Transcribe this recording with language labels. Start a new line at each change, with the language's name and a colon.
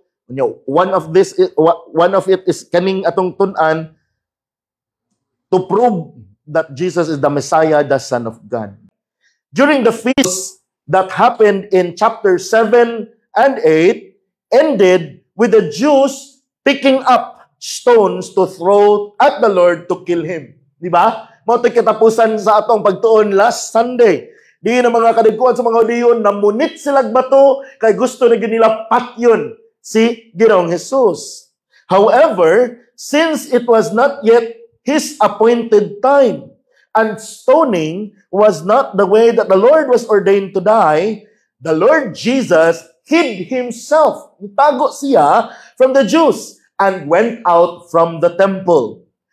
English: One of it is
Cebuano: kaning atong tun-an
English: to prove that Jesus is the Messiah, the Son of God. During the feast that happened in chapter 7 and 8 ended with the Jews picking up stones to throw at the Lord to kill him.
Cebuano: Di ba? Mao tay katapusan sa atong pagtuon
English: last Sunday.
Cebuano: Di na mga kadagkuan sa mga Hudiyon, namunit silang bato kay gusto na nila patyon si Ginoong Jesus.
English: However, since it was not yet his appointed time, and stoning was not the way that the Lord was ordained to die, the Lord Jesus hid himself,
Cebuano: itago siya
English: from the Jews, and went out from the temple.